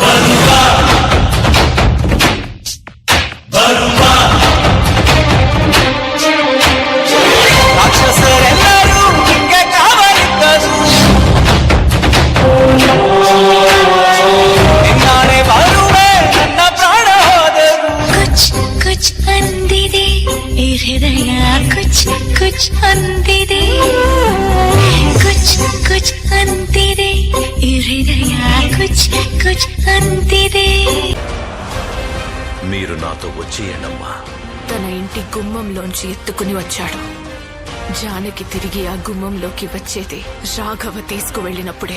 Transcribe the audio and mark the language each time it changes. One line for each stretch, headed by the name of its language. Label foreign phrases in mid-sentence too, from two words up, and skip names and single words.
Kannada: ರಾಕ್ಷಸರೆಲ್ಲರೂ ನಿಂಗೆ ಕಾವಲಿದ್ದರು ನಿನ್ನಾಣೆ ಬಾಳುವೆ ನನ್ನ ಪ್ರಾಣ ಹೋದರು
Hindi: कुछ कुछ
Kannada: ಅಂದಿದೆ ಈ ಹೃದಯ
Hindi: कुछ कुछ
Kannada: ಅಂದಿದೆ
Hindi: कुछ कुछ
Kannada: ಅಂತಿದೆ ಈ ಹೃದಯ
Hindi: कुछ कुछ
Kannada: ಅಂತಿದೆ
Telugu: మీరు నాతో వచ్చేయండమ్మా. తన ఇంటి గుమ్మంలోంచి ఎత్తుకుని వచ్చాడు. జానకి తిరిగి ఆ గుమ్మంలోకి వచ్చేది రాఘవ తీసుకువెళ్ళినప్పుడే.